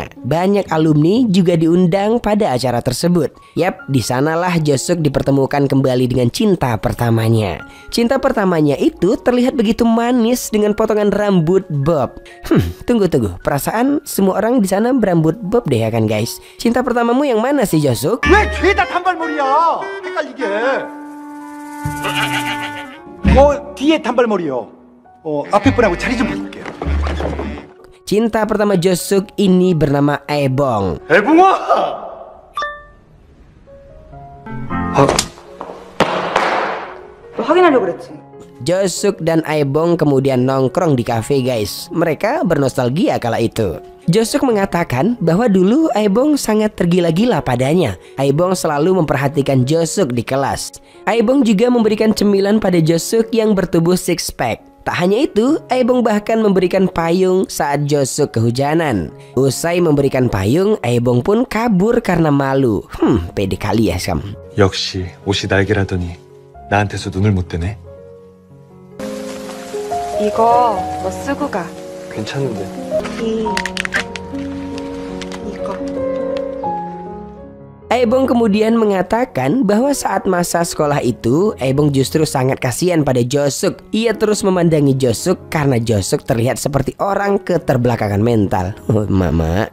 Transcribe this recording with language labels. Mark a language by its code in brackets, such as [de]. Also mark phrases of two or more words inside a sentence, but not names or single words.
[id] Banyak alumni juga diundang pada acara tersebut. Yap, di sanalah Josuk dipertemukan kembali dengan cinta pertamanya. Cinta pertamanya itu terlihat begitu manis dengan potongan rambut bob. Tunggu. Perasaan semua orang di sana berambut bob deh ya kan guys. Cinta pertamamu yang mana sih Josuk? [ko] 왜 뒤에다 단발머리야? 헷갈리게. 뒤에 단발머리요. 앞에 분하고 자리 좀 바꿀게요. [id] Cinta pertama Josuk ini bernama Aebong. [ko] 애붕아! 너 확인하려고 그랬지? [id] Josuk dan Aebong kemudian nongkrong di kafe guys. Mereka bernostalgia kala itu. Josuk mengatakan bahwa dulu Aebong sangat tergila-gila padanya. Aebong selalu memperhatikan Josuk di kelas. Aebong juga memberikan cemilan pada Josuk yang bertubuh [en] six pack. [id] Tak hanya itu, Aebong bahkan memberikan payung saat Josuk kehujanan. Usai memberikan payung, Aebong pun kabur karena malu. Pede kali ya kamu. [ko] 역시 옷이 날개라더니 나한테서 눈을 못 뜨네. 이거 너 쓰고 가. 괜찮은데. 이거. [id] Aebong kemudian mengatakan bahwa saat masa sekolah itu, Aebong justru sangat kasihan pada Josuk. Ia terus memandangi Josuk karena Josuk terlihat seperti orang keterbelakangan mental. Mama.